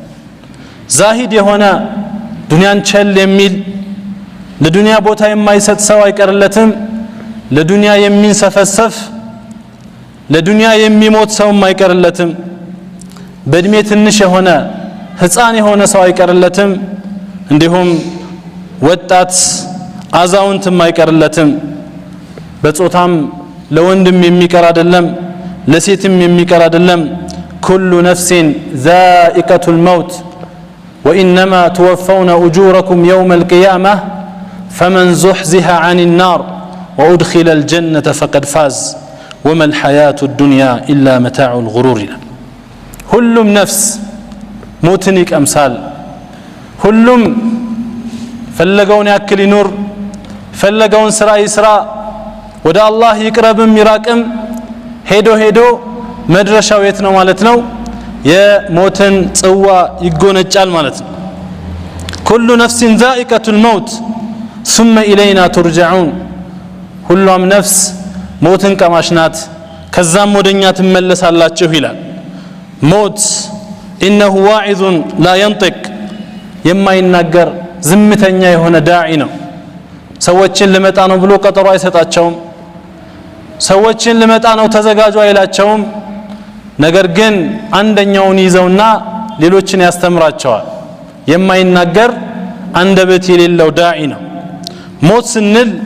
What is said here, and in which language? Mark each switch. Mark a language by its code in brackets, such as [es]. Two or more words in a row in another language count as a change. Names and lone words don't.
[am] ዛሂድ የሆነ ዱንያን ቸል የሚል ለዱንያ ቦታ የማይሰጥ ሰው አይቀርለትም ለዱንያ የሚንሰፈሰፍ ለዱንያ የሚሞት ሰውም አይቀርለትም በእድሜ ትንሽ የሆነ ህፃን የሆነ ሰው አይቀርለትም እንዲሁም ወጣት አዛውንትም አይቀርለትም በጾታም ለወንድም የሚቀር አይደለም ለሴትም የሚቀር አይደለም [ar] كل نفس ذائقة الموت وإنما توفون أجوركم يوم القيامة فمن زحزح عن النار وأدخل الجنة فقد فاز وما الحياة الدنيا إلا متاع الغرور [am] ሁሉም ነፍስ ሞትን ይቀምሳል ሁሉም ፈለገውን ያክል ይኑር ፈለገውን ስራ ይስራ ወደ አላህ ይቅረብም ይራቅም ሄዶ መድረሻው የት ነው ማለት ነው የሞትን ጽዋ ይጎነጫል ማለት ነው [ar] كل نفس ذائقة الموت ثم إلينا ترجعون [am] ሁሉም ነፍስ ሞትን ቀማሽ ናት ከዛም ወደኛ ትመለሳላችሁ ይላል ሞት [ar] إنه واعظ لا ينطق [am] የማይናገር ዝምተኛ የሆነ ዳዒ ነው ሰዎችን ልመጣ ነው ብሎ ቀጠሮ አይሰጣቸውም ሰዎችን ልመጣ ነው ተዘጋጁ አይላቸውም ነገር ግን አንደኛውን ይዘውና ሌሎችን ያስተምራቸዋል የማይናገር አንደበት የሌለው ዳዒ ነው ሞት ስንል